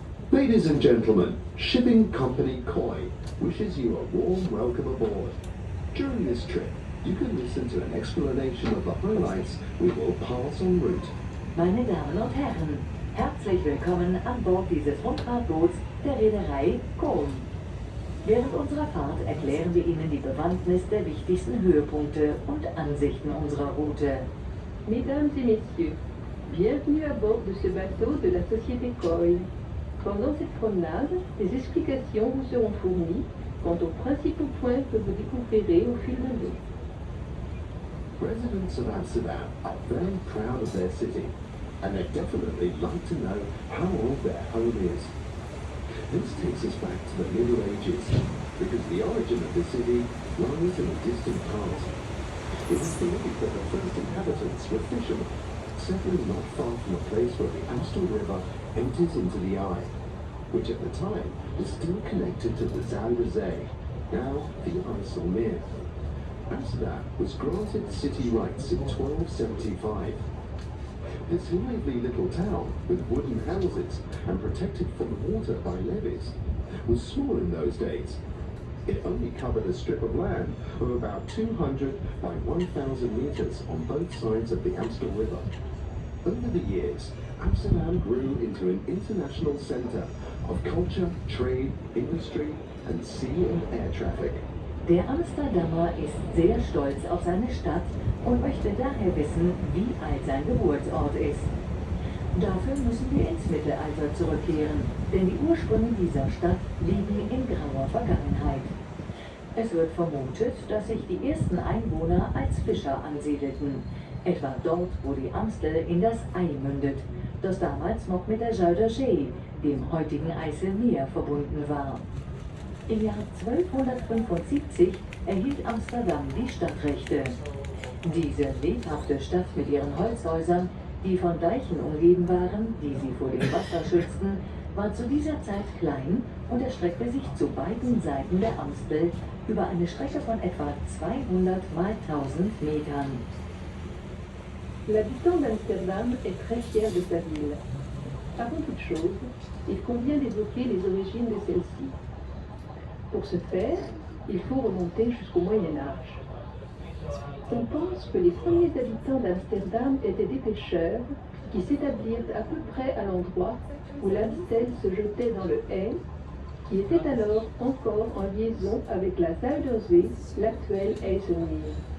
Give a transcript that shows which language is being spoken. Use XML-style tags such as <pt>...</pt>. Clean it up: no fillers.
<en>Ladies and gentlemen, Shipping Company Koi wishes you a warm welcome aboard. During this trip, you can listen to an explanation of the highlights we will pass en route.</en> <de>Meine Damen und Herren, herzlich willkommen an Bord dieses Rundfahrtboots der Reederei Koi. Während unserer Fahrt erklären wir Ihnen die Bewandtnis der wichtigsten Höhepunkte und Ansichten unserer Route.</de> <fr>Mesdames et messieurs, bienvenue à bord de ce bateau de la société Koi. Pendant cette promenade, des explications vous seront fournies quant aux principaux points que vous découvrirez au fil de l'eau.</fr> <en>Residents of Amsterdam are very proud of their city, and they definitely like to know how old their home is. This takes us back to the Middle Ages, because the origin of the city lies in a distant past. It is believed that the first inhabitants were fishermen, settling not far from a place where the Amstel River empties into the Eye, which at the time was still connected to the Zuider Zee, now the IJsselmeer. Amsterdam was granted city rights in 1275. This lively little town, with wooden houses and protected from water by levees, was small in those days. It only covered a strip of land of about 200 by 1,000 meters on both sides of the Amstel River. Over the years, Amsterdam grew into an international center of culture, trade, industry, and sea and air traffic.</en> <de>Der Amsterdamer ist sehr stolz auf seine Stadt und möchte daher wissen, wie alt sein Geburtsort ist. Dafür müssen wir ins Mittelalter zurückkehren, denn die Ursprünge dieser Stadt liegen in grauer Vergangenheit. Es wird vermutet, dass sich die ersten Einwohner als Fischer ansiedelten, etwa dort, wo die Amstel in das Ei mündet, das damals noch mit der Zuider Zee, dem heutigen IJsselmeer, verbunden war. Im Jahr 1275 erhielt Amsterdam die Stadtrechte. Diese lebhafte Stadt mit ihren Holzhäusern, die von Deichen umgeben waren, die sie vor dem Wasser schützten, war zu dieser Zeit klein und erstreckte sich zu beiden Seiten der Amstel über eine Strecke von etwa 200 mal 1000 Metern.</de> <fr>L'habitant d'Amsterdam est très fier de sa ville. Avant toute chose, il convient d'évoquer les origines de celle-ci. Pour ce faire, il faut remonter jusqu'au Moyen Âge. On pense que les premiers habitants d'Amsterdam étaient des pêcheurs qui s'établirent à peu près à l'endroit où l'Amstel se jetait dans le Ey, qui était alors encore en liaison avec la Zuider Zee, l'actuel IJsselmeer.</fr>